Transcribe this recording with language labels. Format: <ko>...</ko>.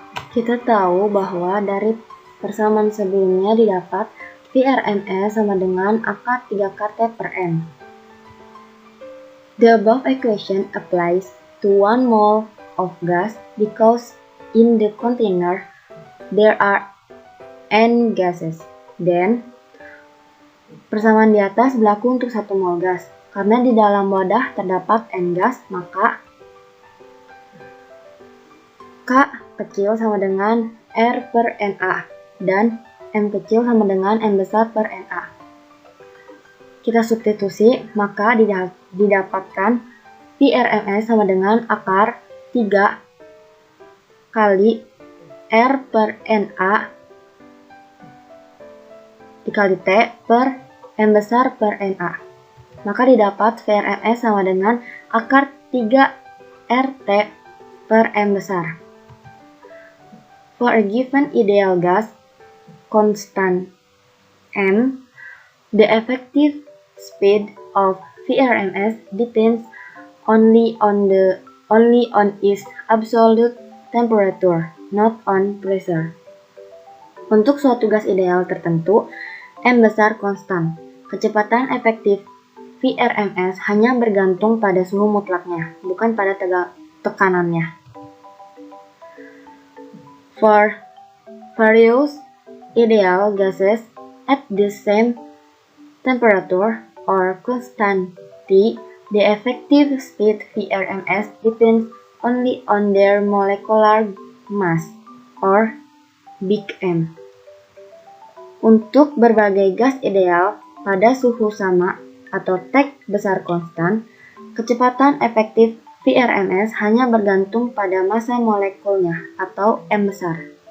<id>Kita tahu bahwa dari persamaan sebelumnya didapat VRMS sama dengan akar 3 kT per M.</id> <en>The above equation applies to 1 mole of gas because in the container there are N gases.</en> <id>Then, persamaan di atas berlaku untuk 1 mol gas. Karena di dalam wadah terdapat N gas, maka K kecil sama dengan R per NA dan M kecil sama dengan M besar per NA. Kita substitusi, maka didapatkan VRMS sama dengan akar 3 kali R per NA dikali T per M besar per NA. Maka didapat VRMS sama dengan akar 3 RT per M besar.</id> <en>For a given ideal gas constant M, the effective speed of VRMS depends only on its absolute temperature, not on pressure.</en> <id>Untuk suatu gas ideal tertentu, M besar konstan. Kecepatan efektif VRMS hanya bergantung pada suhu mutlaknya, bukan pada tekanannya.</id> <en>For various ideal gases at the same temperature or constant T, the effective speed VRMS depends only on their molecular mass or Big M.</en> <id>Untuk berbagai gas ideal pada suhu sama atau T besar konstan, kecepatan efektif VRMS hanya bergantung pada massa molekulnya atau M besar.</id>